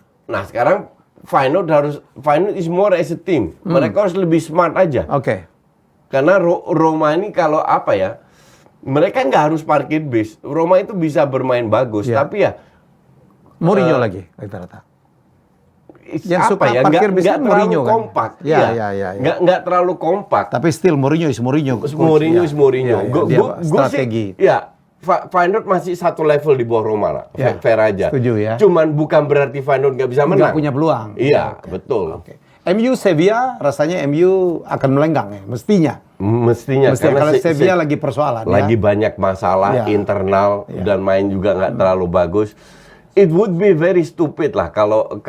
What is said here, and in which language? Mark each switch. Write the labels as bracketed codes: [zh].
[id] Nah sekarang [en] Feyenoord is more as a team. [id] Mereka harus lebih smart aja. Karena Roma ini kalau apa ya, mereka nggak harus parkir bis. Roma itu bisa bermain bagus, tapi ya Mourinho lagi rata-rata. Yang suka parkir bis nggak terlalu kompak. Nggak terlalu kompak. Tapi [en] still Mourinho is Mourinho. Mourinho is Mourinho. [id] Strategi. Feyenoord masih satu level di bawah Roma lah, fair aja. Setuju ya. Cuman bukan berarti Feyenoord nggak bisa menang. Nggak punya peluang. Iya, betul. MU Sevilla rasanya MU akan melenggang ya, mestinya karena Sevilla lagi persoalan. Lagi banyak masalah internal dan main juga nggak terlalu bagus. [en] It would be very stupid [id] lah kalau